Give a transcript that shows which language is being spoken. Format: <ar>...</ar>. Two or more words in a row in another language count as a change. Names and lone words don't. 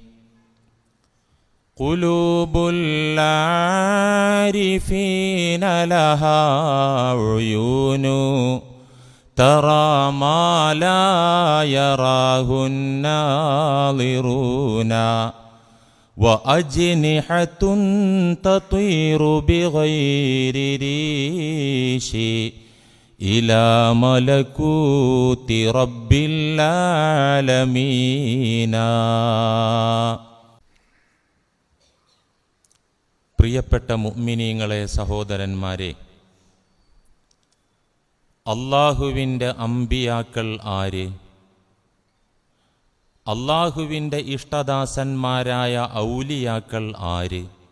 <ar>قلوب العارفين لها عيون ترى ما لا يراه الناظرون وأجنحة تطير بغير ريش إلى ملكوت رب العالمين.</ar> <ml>പ്രിയപ്പെട്ട മുഅ്മിനീങ്ങളെ, സഹോദരന്മാരെ, അള്ളാഹുവിൻ്റെ അമ്പിയാക്കൾ ആര്? അള്ളാഹുവിൻ്റെ ഇഷ്ടദാസന്മാരായ ഔലിയാക്കൾ ആര്?</ml>